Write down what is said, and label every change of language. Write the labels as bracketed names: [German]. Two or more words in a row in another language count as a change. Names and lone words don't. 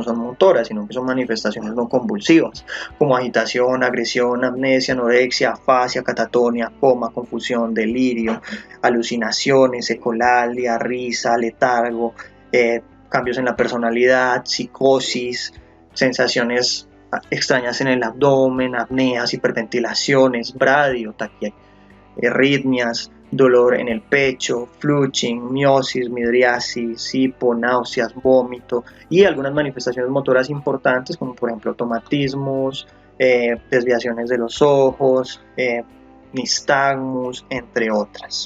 [Spanish] son motoras, sino que son manifestaciones no convulsivas, como agitación, agresión, amnesia, anorexia, afasia, catatonia, coma, confusión, delirio, alucinaciones, ecolalia, risa, letargo, cambios en la personalidad, psicosis, sensaciones extrañas en el abdomen, apneas, hiperventilaciones, bradio, taquiarritmias, dolor en el pecho, flushing, miosis, midriasis, hipo, náuseas, vómito y algunas manifestaciones motoras importantes como por ejemplo tomatismos, desviaciones de los ojos, nistagmus, entre otras.